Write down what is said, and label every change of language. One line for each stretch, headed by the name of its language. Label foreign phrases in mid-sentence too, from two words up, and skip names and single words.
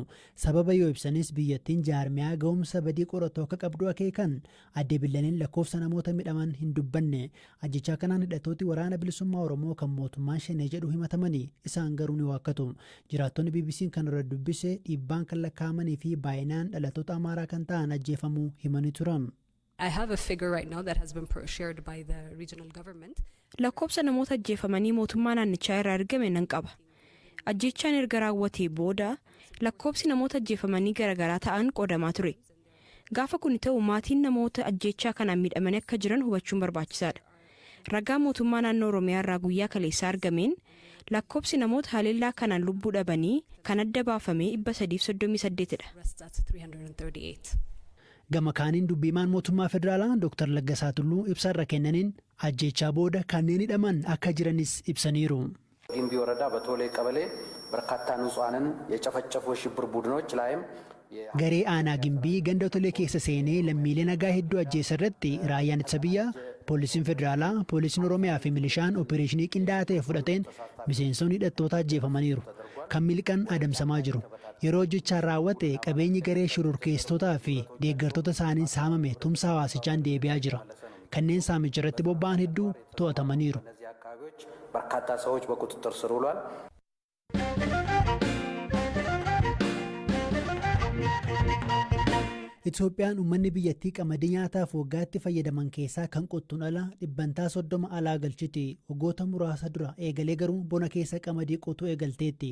Oromo: Sababa yoo ibsanis biyyattiin jaarmiyaa ga'umsa badii qoratoo akka qabdu akeekan adde Billeeneen lakkoofsa namoota midhaman hin dubbanne. Ajjechaa kanaan hidhattooti waraana bilisummaa Oromoo kan mootummaan shanee jedhu himatamanii isaan garuu ni waakkatu. Jiraattonni BBC'n kan irra dubbise dhiibbaan kan lakkaa'amanii fi baay'inaan dhalattoota Amaaraa kan ta'an ajjeefamuu himanii turan.
English: I have a figure right now that has been shared by the regional government.
Oromo: Lakkoobsa namoota ajjeefamanii mootummaa naannichaa irraa argame nan qaba. Ajjechaan erga raawwatee booda lakkoobsi namoota ajjeefamanii garaagaraa ta'an qoodamaa ture. Gaafa kun ta'u maatiin namoota ajjechaa kanaan miidhamanii akka jiran hubachuun barbaachisaadha. Ragaa mootummaa naannoo Oromiyaa irraa guyyaa kaleessaa argameen lakkoobsi namoota haleellaa kanaan lubbuu dhabanii kan adda baafame 338 dha. Gama kaaniin dubbiimaan mootummaa federaalaa Dr. Laggasaa Tulluu ibsarra kennaniin ajjechaa booda kanneen hidhaman akka jiranis ibsaniiru.
Amharic: ጊምቢ ወረዳ በቶሌ ቀበሌ በርካታ ንጹሃንን የጨፈጨፉ የሽብር ቡድኖች ላይም
Oromo: Garee aanaa gimbii ganda tolee keessa seenee lammiilee nagaa hedduu ajjeessa irratti raayyaan ittisa biyyaa, poolisiin federaalaa, poolisiin Oromiyaa fi milishaan opereeshinii qindaa'aa ta'e fudhateen miseensonni hidhattoota ajjeefamaniiru. Kan miliqan adamsamaa jiru. Yeroo hojjechaan raawwate qabeenyi garee shororkeessitootaa fi deeggartoota isaaniin saamame tumsa hawaasichaan deebi'aa jira. Kanneen saamicha irratti bobba'an hedduu to'atamaniiru.
Amharic: በርካታ ሰዎች በቁጥጥር ስር ውሏል።
Oromo: Itoophiyaan uummanni biyyattii qamadii nyaataaf waggaatti fayyadaman keessaa kan qottuun ala dhibbantaa 30 alaa galchiti. Waggoota muraasa dura eegalee garuu bona keessa qamadii qotuu eegalteetti.